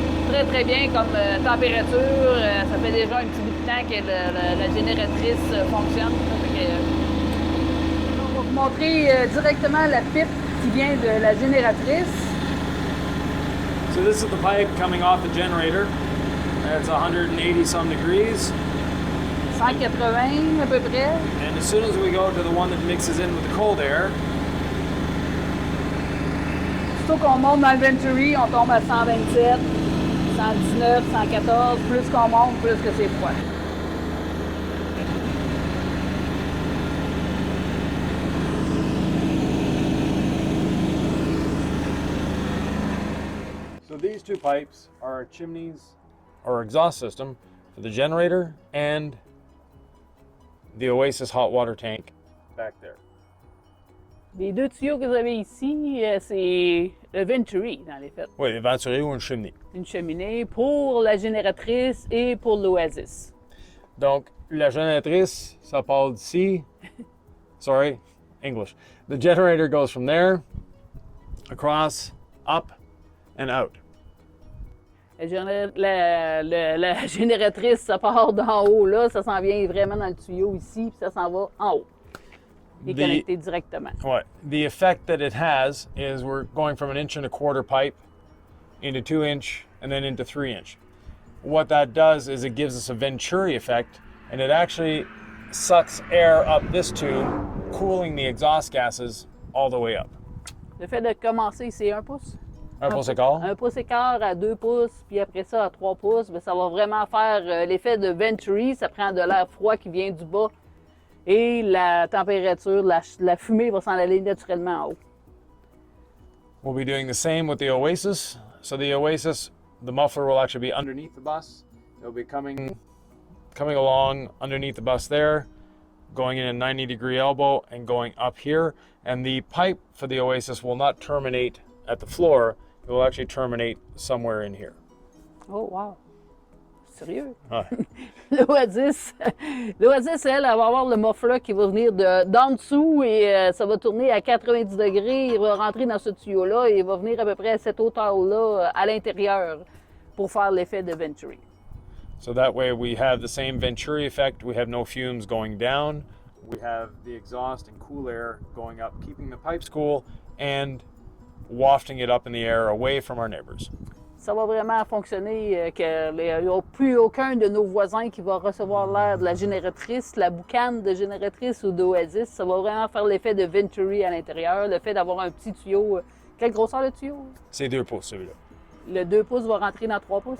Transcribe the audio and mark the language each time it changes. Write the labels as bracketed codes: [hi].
[fr] Très très bien comme température. Ça fait déjà un petit bout de temps que la génératrice fonctionne. On va vous montrer directement la pipe qui vient de la génératrice. [en] So this is the pipe coming off the generator. It's 180 some degrees. [fr] 180 à peu près. [en] And as soon as we go to the one that mixes in with the cold air, [fr] Surtout qu'on monte dans le venturi, on tombe à 127, 119, 114. Plus qu'on monte, plus que c'est froid. [en] so these two pipes are our chimneys, our exhaust system for the generator and the Oasis hot water tank back there. [fr] Les deux tuyaux que vous avez ici, c'est le venturi, dans les faits. Oui, une venturi ou une cheminée. Une cheminée pour la génératrice et pour l'Oasis. Donc, la génératrice, ça part d'ici. [en] Sorry, English. The generator goes from there, across, up, and out. [fr] La génératrice, ça part d'en haut, là, ça s'en vient vraiment dans le tuyau ici, puis ça s'en va en haut. Il est connecté directement. [en] What? The effect that it has is we're going from an 1.25 inch pipe into 2-inch and then into 3-inch. What that does is it gives us a venturi effect, and it actually sucks air up this tube, cooling the exhaust gases all the way up. [fr] Le fait de commencer, c'est 1 pouce. 1 pouce et quart? 1 pouce et quart à 2 pouces, puis après ça à 3 pouces, bien, ça va vraiment faire l'effet de venturi. Ça prend de l'air froid qui vient du bas et la température, la fumée va s'en aller naturellement en haut. [en] We'll be doing the same with the Oasis. So the Oasis, the muffler will actually be underneath the bus. It'll be coming along underneath the bus there, going in a 90-degree elbow and going up here. And the pipe for the Oasis will not terminate at the floor. It will actually terminate somewhere in here. [fr] Oh, wow! Sérieux? Ouais. L'Oasis, elle va avoir le muffler qui va venir d'en dessous et ça va tourner à 90 degrés. Il va rentrer dans ce tuyau-là et il va venir à peu près à cette hauteur-là à l'intérieur pour faire l'effet de venturi. [en] So that way we have the same venturi effect. We have no fumes going down we have the exhaust and cool air going up, keeping the pipes cool and wafting it up in the air away from our neighbors. [fr] Ça va vraiment fonctionner, qu'il n'y a plus aucun de nos voisins qui va recevoir l'air de la génératrice, la boucane de génératrice ou d'Oasis. Ça va vraiment faire l'effet de venturi à l'intérieur, le fait d'avoir un petit tuyau. Quelle grosseur le tuyau? C'est 2 pouces celui-là. Le 2 pouces va rentrer dans 3 pouces?